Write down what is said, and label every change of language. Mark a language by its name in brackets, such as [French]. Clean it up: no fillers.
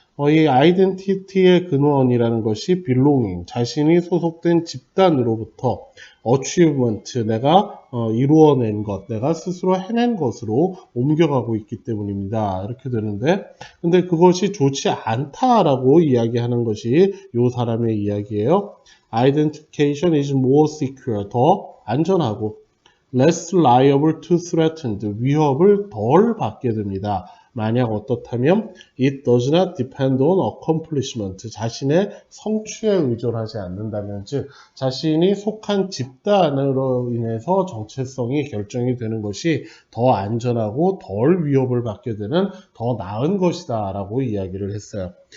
[Korean] 이 아이덴티티의 근원이라는 것이 belonging, 자신이 소속된 집단으로부터 achievement, 내가 이루어낸 것, 내가 스스로 해낸 것으로 옮겨가고 있기 때문입니다. 이렇게 되는데, 근데 그것이 좋지 않다라고 이야기하는 것이 이 사람의 이야기예요. [English] Identification is more secure, [Korean] 더 안전하고 [English] less liable to threatened, [Korean] 위협을 덜 받게 됩니다. 만약 어떻다면 [English] it does not depend on accomplishment, [Korean] 자신의 성취에 의존하지 않는다면, 즉 자신이 속한 집단으로 인해서 정체성이 결정이 되는 것이 더 안전하고 덜 위협을 받게 되는 더 나은 것이다 라고 이야기를 했어요.